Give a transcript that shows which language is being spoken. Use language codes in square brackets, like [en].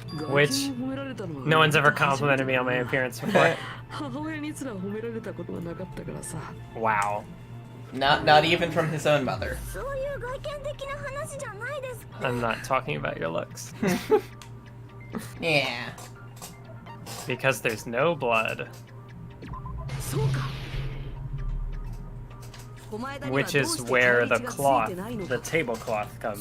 [en] Which no one's ever complimented me on my appearance before. [ja] 母親にすら褒められたことがなかったからさ [en] Wow. Not even from his own mother. [ja] そういう外見的な話じゃないです [en] I'm not talking about your looks. Yeah. Because there's no blood. [ja] そうか [en] Which is where the cloth, the tablecloth comes